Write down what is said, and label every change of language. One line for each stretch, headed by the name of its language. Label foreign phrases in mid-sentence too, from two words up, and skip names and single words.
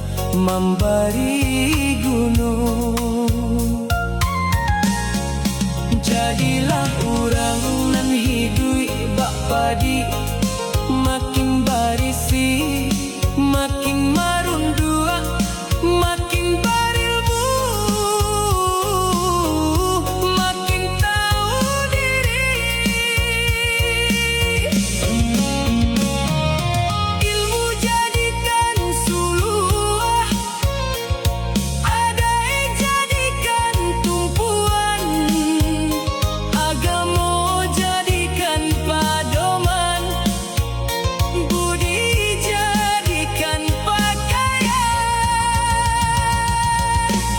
Indonesian: memberi gunung.
Minangkabau: Jadilah urang nan hidui bak padi, makin barisi, makin marundua,
Indonesian: makin berilmu, makin tahu diri.
Minangkabau: Ilmu jadikan suluah, ada yang jadikan tumpuan, agama jadikan padoman, budi jadikan pakaian.